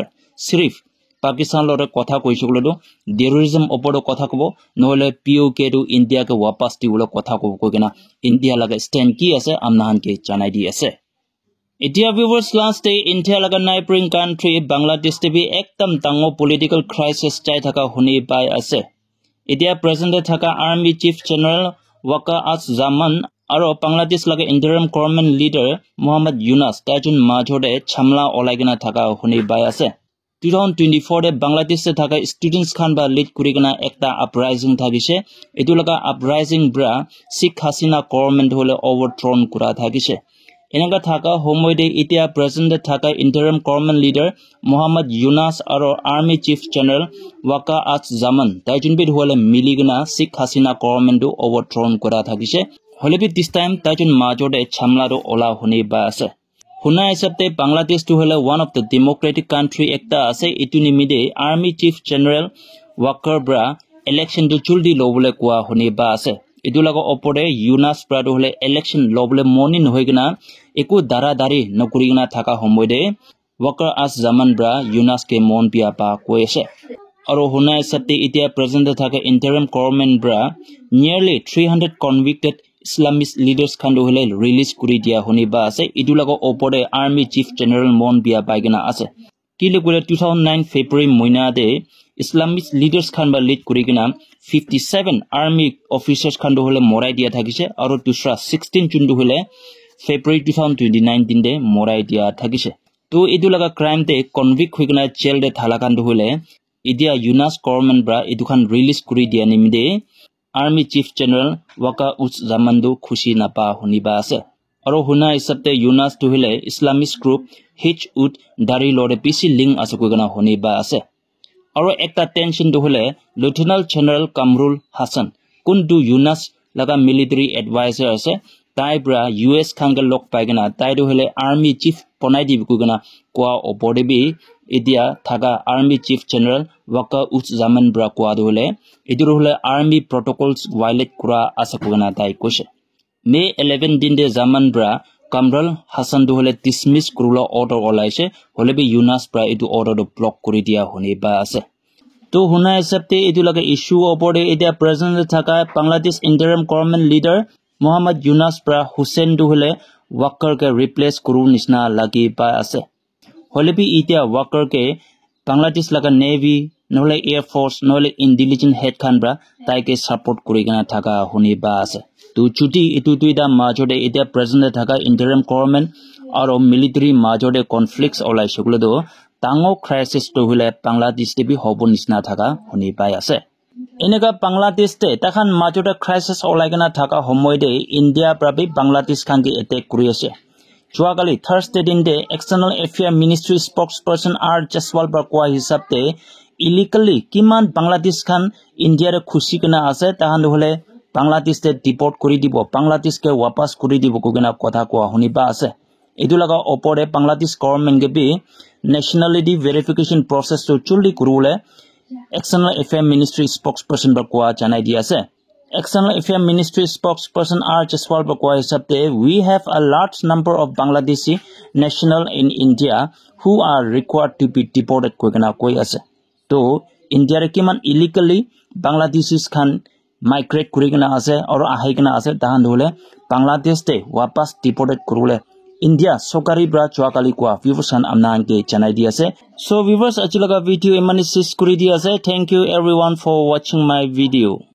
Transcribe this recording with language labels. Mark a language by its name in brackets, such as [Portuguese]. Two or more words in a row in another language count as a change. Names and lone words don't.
[Naga Pidgin] Sirif Pakistan lore kotha koise kulo terrorism opodo kotha kobo nohole POK to India ke wapas ti ulo kotha kobo kogena India laga stand ki ase amnahan ke janai di ase. India viewers [English] last day [Naga Pidgin] India laga [English] neighboring country [Naga Pidgin] Bangladesh te bi ekdam tango [English] political crisis [Naga Pidgin] chai thaka huni pai ase. India present thaka [English] army chief general [Naga Pidgin] Waqar az-Zaman aro Bangladesh laga [English] interim government leader [Naga Pidgin] Muhammad Yunus tajun majore chamla olaigena thaka huni pai ase. 2024 de Bangladesh se thaka students khan ba lead kurigena ekta uprising thagise. Etu laga uprising bra Sheikh Hasina government hole overthrown kura thagise. Enaka thaka homoide itia present thaka [English] interim government leader [Naga Pidgin] Muhammad Yunus aro [English] army chief general [Naga Pidgin] Waqar az-Zaman taijun bit hole miligena Sheikh Hasina government do overthrown kora thakise holebi [English] this time [Naga Pidgin] taijun majode chamla do ola hone ba ase huna hisabte Bangladesh to hole [English] one of the democratic country [Naga Pidgin] ekta ase itu nimide [English] army chief general [Naga Pidgin] Waqar bra election do chuldi lobole kwa hone ba ase. Itu laga opore Yunus prado hole election lobole morning hoigena eku daradari nokurigena thaka homoide Waqar az-Zaman bra Yunus ke mon pia pa koise. Aro huna hisabte itia present thaka [English] interim government [Naga Pidgin] bra [English] nearly 300 convicted Islamist leaders [Naga Pidgin] khandu hole release kuri dia honi ba ase. Itu laga opore [English] army chief general [Naga Pidgin] mon pia paigena ase. Kile kule 2009 February moina de [English] Islamist leaders [Naga Pidgin] khan ba lead kurigena 57 [English] army officers [Naga Pidgin] khan do hole morai dia thakise aro dusra 16 chundu hole February 2019 de morai dia thakise. To edu laga crime te convict hoigena jail de thala khan do hole idia Yunus government bra edu khan release kuri dia nimide [English] army chief general [Naga Pidgin] Waqar az-Zaman do khushi na pa honi ba ase. Aro huna hisabte Yunus to hole [English] Islamist group [Naga Pidgin] Hizb Tahrir lore pisi link ase koigena honi ba ase. Aro ekta tension to hole Lieutenant General Kamrul Hassan kundu Yunus laga [English] military advisor [Naga Pidgin] ase tai bra US khanga lok paigena tai do hole [English] army chief [Naga Pidgin] ponai di koigena kwa opore bi idia thaga [English] army chief general [Naga Pidgin] Waqar az-Zaman bra kwa do hole idur hole [English] army protocols violate [Naga Pidgin] kura ase koigena tai koise. May 11 din de Zaman bra Kamrul Hassan do hole dismiss kurula order olaise hole bi Yunus bra edu order do block kuri dia honi ba ase. to huna hisabte etu laga issue opore etia present thaka Bangladesh [English] interim government leader [Naga Pidgin] Muhammad Yunus pra Hussein du hole worker ke replace kuru nisna lagi pa ase holebi etia worker ke Bangladesh laga navy nole [English] air force [Naga Pidgin] nole [English] intelligence head [Naga Pidgin] khan bra tai ke support kuri gana thaka huni ba ase to chuti etu tuida majode etia present thaka [English] interim government [Naga Pidgin] aro military majode conflicts olai shuglo do tango crisis to hule Bangladesh te bi hobo nisna thaka huni pai ase enega Bangladesh te takhan majode crisis olai gana thaka homoy de India prabi Bangladesh khan ki attack kuri ase Chuagali Thursday din de [English] External Affairs Ministry spokesperson [Naga Pidgin] R Jaswal Bakwa hisabte illegally kiman Bangladesh khan India re khushi kana ase tahan hole Bangladesh te deport kuri dibo Bangladesh ke wapas kuri dibo kogena kotha ko huni ba ase edu laga opore Bangladesh government ge bi [English] nationality verification process [Naga Pidgin] to chuli kurule [English] External Affairs Ministry spokesperson [Naga Pidgin] Bakwa janai di ase [English] External Affairs Ministry spokesperson R Jaswal [Naga Pidgin] Bakwa hisabte [English] we have a large number of Bangladeshi national in India who are required to be deported [Naga Pidgin] kogena koi ase to India re kiman [English] illegally Bangladeshis [Naga Pidgin] khan migrate kurigena ase aur ahigena ase tahan hole Bangladesh te wapas deported kurule India sokari bra chuakali kwa viewers han amnan ke janai di ase so viewers achilaga video emani sis kuri di ase [English] thank you everyone for watching my video